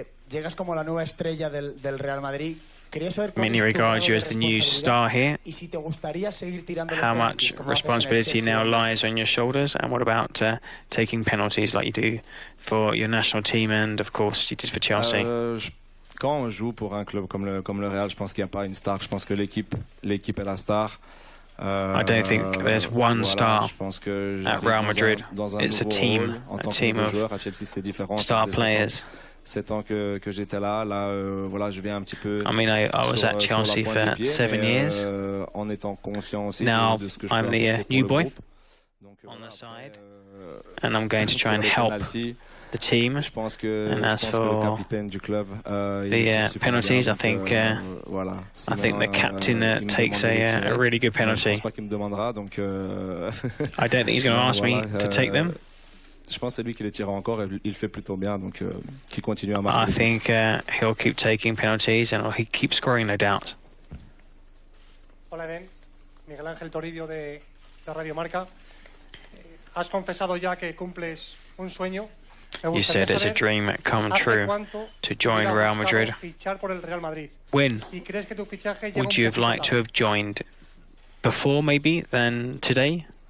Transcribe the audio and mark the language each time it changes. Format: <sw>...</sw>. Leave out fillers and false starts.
<es>Llegas como la nueva estrella del Real Madrid.</es> <en>Many regard you as the new star here. How much responsibility now lies on your shoulders, and what about taking penalties like you do for your national team and, of course, you did for Chelsea?</en> <fr>Quand on joue pour un club comme le Real, je pense qu'il n'y a pas une star. Je pense que l'équipe est la star.</fr> <en>I don't think there's one star at Real Madrid. It's a team of star players. I mean, I was at Chelsea for 7 years. Now I'm the new boy. on the side, and I'm going to try and help the team. And as for the penalties, I think the captain takes a really good penalty. I don't think he's going to ask me to take them. I think he'll keep taking penalties and he keeps scoring, no doubt.</en> <es>Hola, Eden. Miguel Ángel Toribio de Radio Marca. Has confesado ya que cumples un sueño.</es> <en>You said it's a dream come true to join Real Madrid. When would you have liked to have joined? Before, maybe, than today?</en>